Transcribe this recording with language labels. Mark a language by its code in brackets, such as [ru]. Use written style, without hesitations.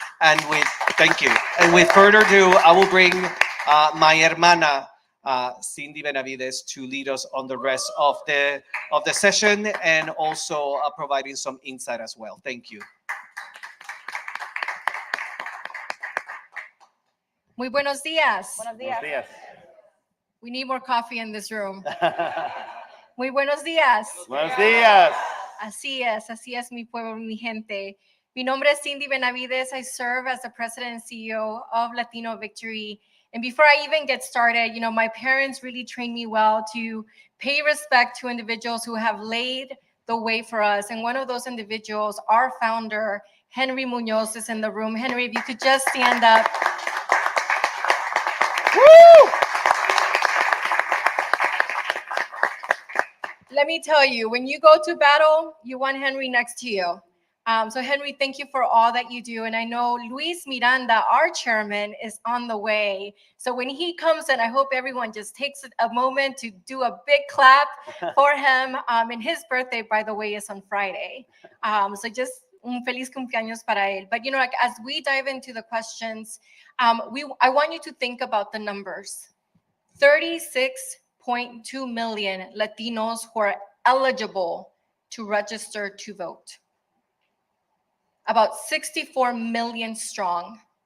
[en] And thank you. And with further ado, I will bring my hermana, Cindy Benavides, to lead us on the rest of the session, and also providing some insight as well. Thank you. [es] Muy buenos días. Buenos Buenos días. días. [en] We need more coffee in this room. [es] Muy buenos días. Buenos días. Así es mi pueblo, mi gente. Mi nombre es Cindy Benavides. [en] I serve as the president and CEO of Latino Victory. And before I even get started, my parents really trained me well to pay respect to individuals who have laid the way for us. And one of those individuals, our founder, Henry Munoz, is in the room. Henry, if you could just stand up. Woo! Let me tell you, when you go to battle, you want Henry next to you. So Henry, thank you for all that you do. And I know Luis Miranda, our chairman, is on the way. So when he comes in, I hope everyone just takes a moment to do a big clap for him. And his birthday, by the way, is on Friday. So just [es] un feliz cumpleaños para él. [en] But as we dive into the questions, I want you to think about the numbers. 36.2 million Latinos who are eligible to register to vote. About 64 million strong.